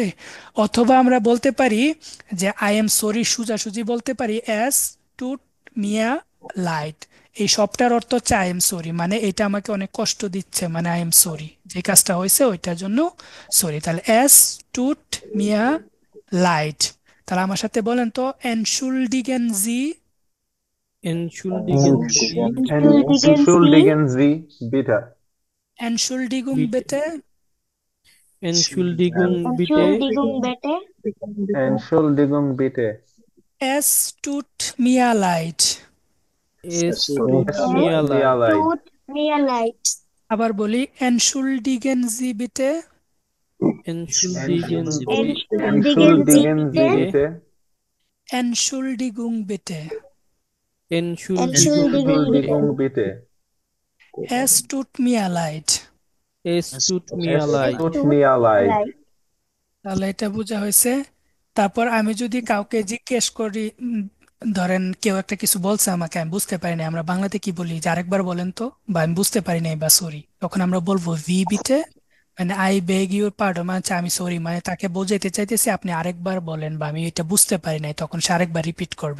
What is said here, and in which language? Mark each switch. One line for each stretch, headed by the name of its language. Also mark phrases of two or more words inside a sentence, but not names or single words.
Bangla: অথবা আমরা বলতে পারি যে
English: I am sorry
Bangla: সোজাসুজি বলতে পারি
German: Es tut mir leid.
Bangla: এই সবটার অর্থ হচ্ছে
English: I am sorry,
Bangla: মানে এটা আমাকে অনেক কষ্ট দিচ্ছে, মানে
English: I am sorry,
Bangla: যে কাজটা হয়েছে ওইটার জন্য সরি।
German: তাহলে Es tut mir leid.
Bangla: তাহলে আমার সাথে বলেন তো,
German: Entschuldigen Sie, Entschuldigen Sie Entschuldigen Sie bitte. এনশুলডিগুং bitte. বিটে, Entschuldigung bitte. Entschuldigung bitte. Entschuldigung bitte. Es tut mir leid. Es tut mir Mir leid. leid. Tut mir leid.
Bangla: আবার বলি
German: Entschuldigen Sie bitte, Entschuldigen Sie Entschuldigen Sie bitte. bitte. Entschuldigung bitte, Entschuldigung Entschuldigung bitte. bitte. Es tut mir leid. Es tut mir Es leid. tut mir leid.
Bangla: তাহলে এটা বোঝা হয়েছে। তারপর আমি যদি কাউকে জিজ্ঞেস করি, ধরেন কেউ একটা কিছু বলছে আমাকে, আমি বুঝতে পারিনি, আমরা বাংলাতে কি বলি যে আরেকবার বলেন তো, বা আমি বুঝতে পারি নাই বা সরি, তখন আমরা বলবো
German: Wie bitte,
Bangla: মানে
English: I beg your pardon,
Bangla: মানে হচ্ছে আমি সরি, মানে তাকে বোঝাইতে চাইতেছি আপনি আরেকবার বলেন, বা আমি এটা বুঝতে পারি নাই, তখন সে আরেকবার রিপিট করবে।